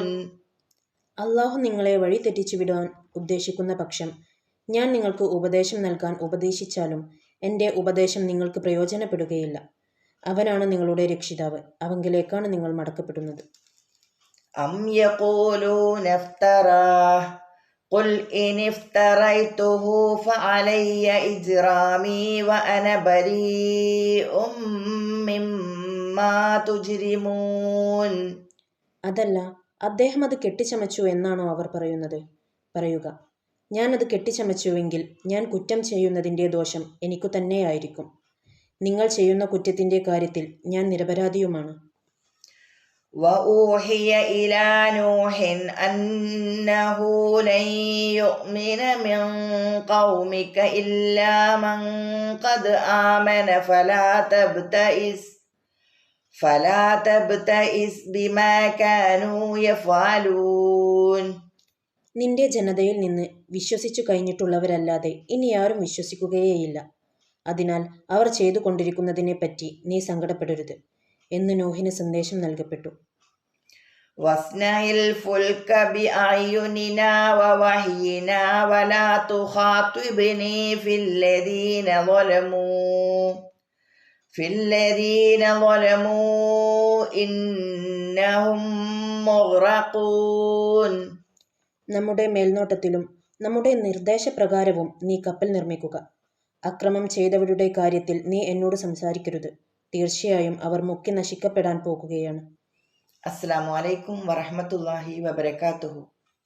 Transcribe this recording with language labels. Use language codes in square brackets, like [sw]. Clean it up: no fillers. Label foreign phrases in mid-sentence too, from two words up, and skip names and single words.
[ml] അള്ളാഹു നിങ്ങളെ വഴി തെറ്റിച്ചു വിടാൻ ഉദ്ദേശിക്കുന്ന പക്ഷം ഞാൻ നിങ്ങൾക്ക് ഉപദേശം നൽകാൻ ഉപദേശിച്ചാലും എൻ്റെ ഉപദേശം നിങ്ങൾക്ക് പ്രയോജനപ്പെടുകയില്ല. അവനാണ് നിങ്ങളുടെ രക്ഷിതാവ്, അവങ്കിലേക്കാണ് നിങ്ങൾ മടക്കപ്പെടുന്നത്. [ar] أم يقولون افتراه قل إن افتريته فعلي إجرامي وأنا بريء مما تجرمون. [ml] അതല്ല, അദ്ദേഹം അത് കെട്ടിച്ചമച്ചു എന്നാണോ അവർ പറയുന്നത്? പറയുക, ഞാനത് കെട്ടിച്ചമച്ചുവെങ്കിൽ ഞാൻ കുറ്റം ചെയ്യുന്നതിൻ്റെ ദോഷം എനിക്കു തന്നെയായിരിക്കും. നിങ്ങൾ ചെയ്യുന്ന കുറ്റത്തിൻ്റെ കാര്യത്തിൽ ഞാൻ നിരപരാധിയുമാണ്. [ar] وأوحي إلى نوح أنه لن يؤمن من قومك إلا من قد آمن فلا تبتئس بما كانوا يفعلون. [ml] നിന്റെ ജനതയിൽ നിന്ന് വിശ്വസിച്ചു കഴിഞ്ഞിട്ടുള്ളവരല്ലാതെ ഇനി ആരും വിശ്വസിക്കുകയേയില്ല. അതിനാൽ അവർ ചെയ്തു കൊണ്ടിരിക്കുന്നതിനെപ്പറ്റി നീ സങ്കടപ്പെടരുത് എന്ന് നൂഹിന് സന്ദേശം നൽകപ്പെട്ടു. [ar] واصنع الفلك بأعيننا ووحينا ولا تخاطبني في الذين ظلموا إنهم مغرقون. [ml] നമ്മുടെ മേൽനോട്ടത്തിലും നമ്മുടെ നിർദ്ദേശപ്രകാരവും നീ കപ്പൽ നിർമ്മിക്കുക. അക്രമം ചെയ്തവരുടെ കാര്യത്തിൽ നീ എന്നോട് സംസാരിക്കരുത്. തീർച്ചയായും അവർ മുക്കി നശിക്കപ്പെടാൻ പോകുകയാണ്. [ar] السلام عليكم ورحمة الله وبركاته.